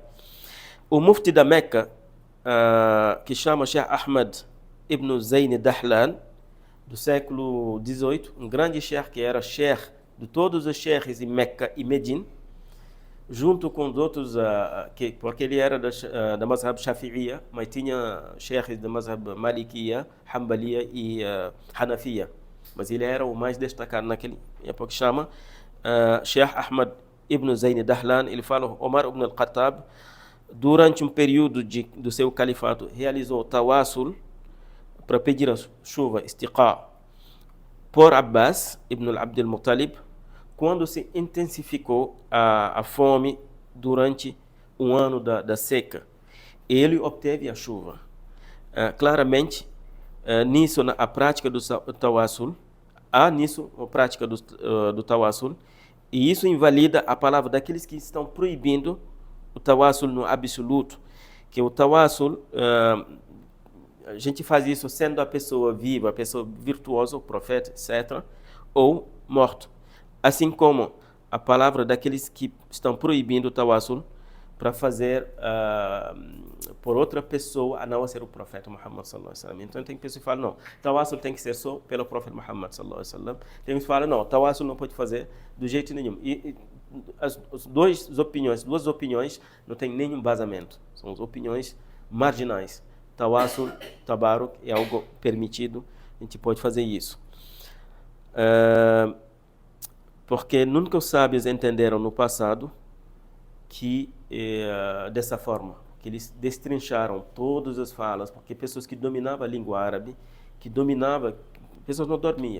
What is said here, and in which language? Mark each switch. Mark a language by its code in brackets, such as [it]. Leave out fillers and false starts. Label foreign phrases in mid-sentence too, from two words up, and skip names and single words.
[pt] O mufti da Meca, que chama Sheikh Ahmad ibn Zayn Dahlan, do século XVIII, um grande sheikh que era sheikh de todos os sheikhs em Meca e Medina, junto com outros, porque ele era da mazhab Shafi'iyya, mas tinha sheikhs da mazhab Malikiyya, Hanbaliyya e Hanafiyya. Mas ele era o mais destacado naquele época, que chama Sheikh Ahmad ibn Zayn Dahlan. Ele fala: Omar ibn al-Khattab, durante um período do seu califato, realizou tawassul para pedir a chuva, istiqa, por Abbas ibn al-Abd al-Muttalib, quando se intensificou a fome durante um ano da seca. Ele obteve a chuva. Claramente, nisso, a prática do tawassul, há nisso a prática do tawassul, e isso invalida a palavra daqueles que estão proibindo o tawassul no absoluto, que o tawassul, a gente faz isso sendo a pessoa viva, a pessoa virtuosa, o profeta, etc., ou morto. Assim como a palavra daqueles que estão proibindo o tawassul para fazer por outra pessoa, a não ser o profeta Muhammad [ar] صلى الله عليه وسلم. [pt] Então tem pessoas que falam: não, tawassul tem que ser só pelo profeta Muhammad [ar] صلى الله عليه وسلم. [pt] Tem pessoas que falam: não, tawassul não pode fazer do jeito nenhum. E as duas opiniões não têm nenhum embasamento. São as opiniões marginais. Tawassul, tabaruk é algo permitido, a gente pode fazer isso. Porque nunca os sábios entenderam no passado que dessa forma, que eles destrincharam todas as falas, porque pessoas que dominavam a língua árabe, pessoas não dormiam.